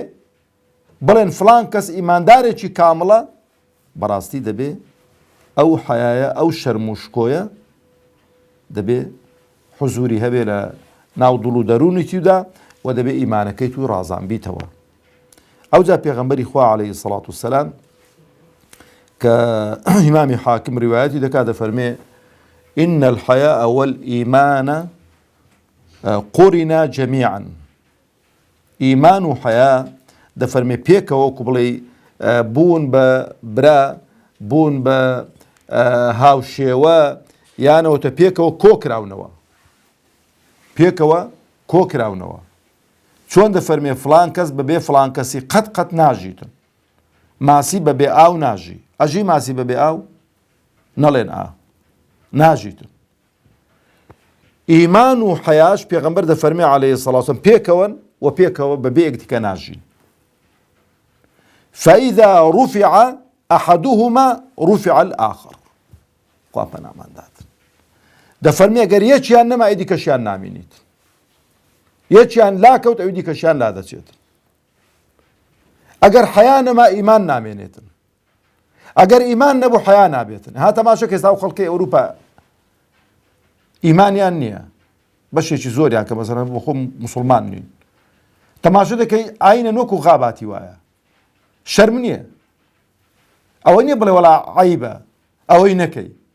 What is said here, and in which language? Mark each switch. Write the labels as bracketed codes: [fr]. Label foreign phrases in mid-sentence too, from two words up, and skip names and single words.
[ckb] بڵێن فلان کەس ئیماندارێکی کامڵە بەڕاستی دەبێ ئەو حیایە ئەو شەرم و شکۆیە دەبێ حوزوری هەبێ لە ناو دڵ و دەرونی تیودا و دەبێ ئیمانەکەی توی ڕازان بیتەوە ئەو جا پێغەمبەری خوا [ar] عەلەیهی سەڵات وسەلام [ckb] کە ئیمامی حاکم ڕیوایەتی دەکات دەفەرمێ [ar] إن الحياء والإيمان قرنا جميعا [ckb] ئیمان و حیا دەفەرمێ پێکەوە وەکو بڵێ بوون بە برا بوون بە هاوشێوە یانەوەتە پێکەوە کۆکراونەوە چۆن دەفەرمێ فلان کەس بەبێ فلان کەسی قەت ناژیتن ماسی بەبێ ئاو ناژی ئەژی ماسی بەبێ ئاو نەڵێن ناژیتن ئیمان و حیاش پێغەمبەر دەفەرمێ [ar] عەلەیهی سەڵات وسەلام [ckb] پێکەوەن و پێکەوە بەبێ یەکدیکە ناژین [ar] فإذا رفع أحدهما رفع الآخر [ckb] خوا پەنامان دادن دەفەرمێ گەر یەکیان نەما ئەی دیکەشیان نامینیت یەکیان لاکەوت ئەوی دیکەشیان لا دەچێت ئەگەر حیا نەما ئیمان نامێنێتن ئەگەر ئیمان نەبوو حیا نابێتن ها تەماشا ئێستا و خەڵکی ئەوروپا ئیمانیان نییە بەشێکی زۆریان کە مەسەڵەن بۆ خۆ موسڵمان نین تەماشا دەکەی ئاینە نۆک و غاباتی وایە شەرم نییە ئەوە نییە بڵێ وەڵا عەیبە ئەوەی نەکەی